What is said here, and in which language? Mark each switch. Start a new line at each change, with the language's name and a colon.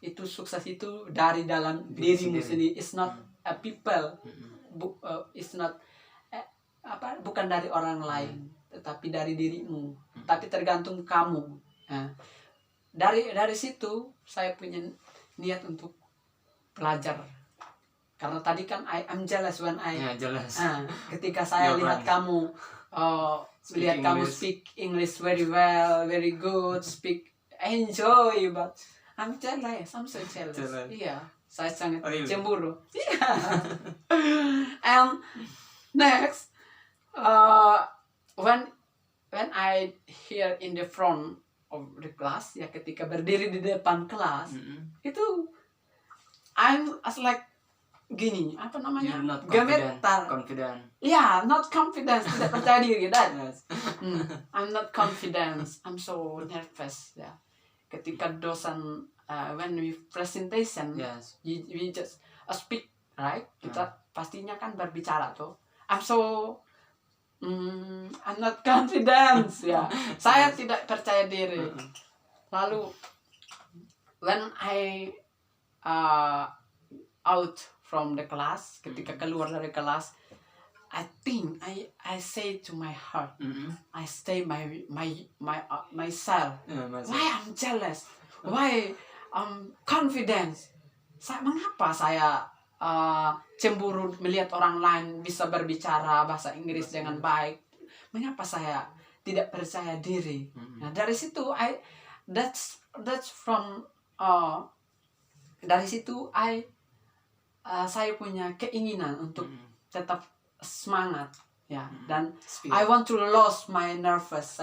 Indonesian: Itu sukses itu dari dalam dirimu sendiri.
English: It's not a people. It's not
Indonesian: bukan dari orang lain, tetapi dari dirimu. Tapi tergantung kamu. Nah, dari situ saya punya niat untuk belajar. Karena tadi kan
English: I'm jealous when jealous.
Indonesian: Ketika saya lihat kamu lihat kamu
English: speak English very well, very good, speak enjoy, but I'm jealous. I'm so jealous.
Indonesian: Iya, saya sangat cemburu.
English: Iya. And next, when I hear in the front of the class,
Indonesian: ya ketika berdiri di depan kelas, itu
English: I'm as like
Indonesian: gini, apa namanya?
English: You're not
Indonesian: gemetar.
English: Confident. Yeah, not confidence,
Indonesian: tidak percaya diri.
English: I'm not confident. I'm so nervous.
Indonesian: Ya, ketika dosen
English: when we presentation, yes, we just speak, right?
Indonesian: Kita pastinya kan berbicara tuh.
English: I'm not confident.
Indonesian: Ya, saya tidak percaya diri. Lalu
English: when I out from the class,
Indonesian: ketika keluar dari kelas,
English: I think I say to my heart, I say myself, why I'm jealous, why I'm confident.
Indonesian: Mengapa saya cemburu melihat orang lain bisa berbicara bahasa Inggris dengan baik? Mengapa saya tidak percaya diri? Nah, dari situ
English: that's from
Indonesian: dari situ saya punya keinginan untuk tetap semangat ya, dan
English: I want to lose my nervous.